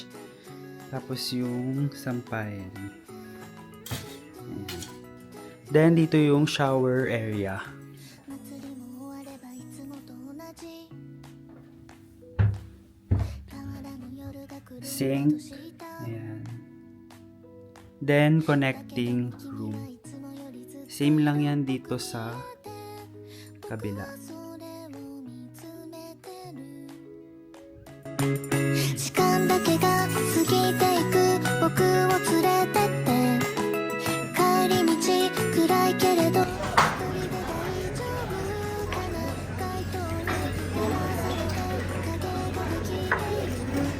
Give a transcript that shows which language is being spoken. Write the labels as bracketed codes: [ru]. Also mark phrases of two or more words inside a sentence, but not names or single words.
[tl] Tapos yung sampayan. Ayan. Then dito yung [en] shower area. [tl] Sink. Ayan. [en] Then, connecting room. [tl] Same lang yan dito sa kabila. [ja] 時間だけが過ぎていく僕を連れてって帰り道暗いけれど一人で大丈夫かな街灯に照らされて影ができている